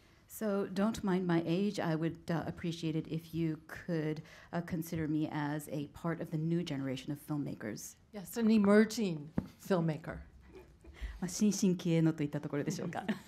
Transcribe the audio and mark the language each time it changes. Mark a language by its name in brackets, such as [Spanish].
[English] So don't mind my age. I would appreciate it if you could consider me as a part of the new generation of filmmakers. Yes, an emerging filmmaker. [Japanese] 新進気鋭のといったところでしょうか。